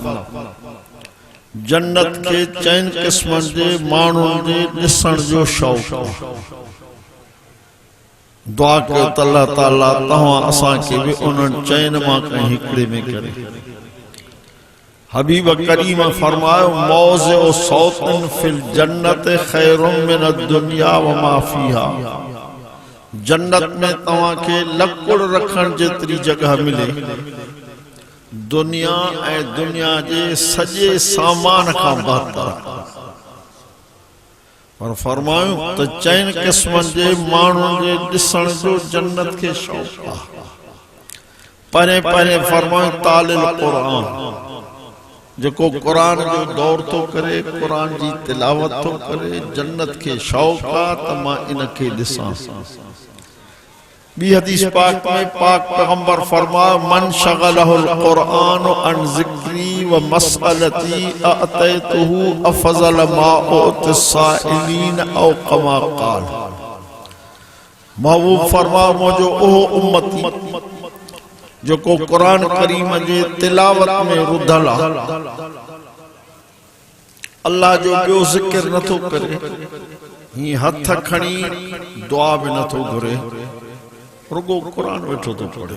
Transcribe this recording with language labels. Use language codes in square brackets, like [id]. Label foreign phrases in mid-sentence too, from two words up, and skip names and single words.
[sd] जन्नत के चैन किस्मन जे माण्हुनि जे ॾिसण जो शौक़। दुआ कयो त अल्लाह ताला तव्हां असांखे बि उन्हनि चैन मां कंहिं हिकिड़े में करे। हबीब करीम फरमायो, [ar] موضع سوط في الجنة خير من الدنيا وما فيها. [sd] जन्नत में तव्हां के लकुड़ रखण जेतरी जगह मिले दुनिया ऐं दुनिया जे सॼे सामान खां बहितर। पर फरमायो त चैन क़िस्मनि जे माण्हुनि जे ॾिसण जो जन्नत खे शौक़ आहे। परे परे फरमायो [ar] تالي القرآن, [sd] जेको कुरान जो दौर तो करे, कुरान जी तिलावत तो करे, जन्नत के शौक़ आहे त मां इनखे ॾिसां। बी हदीस पाक में पाक पैगंबर फरमायो, [ar] من شغله القرآن عن ذكري ومسألتي أعطيته أفضل ما أعطي السائلين أو كما قال. [sd] महबूब फरमायो, मुझो ओह उम्मती जेको कुरान करीम जे तिलावत में रुधल आहे, अल्लाह जो ॿियो ज़िक्र नथो करे, ही हथ खणी दुआ भी नथो घुरे, रुगो कुरान वेठो तो पढ़े।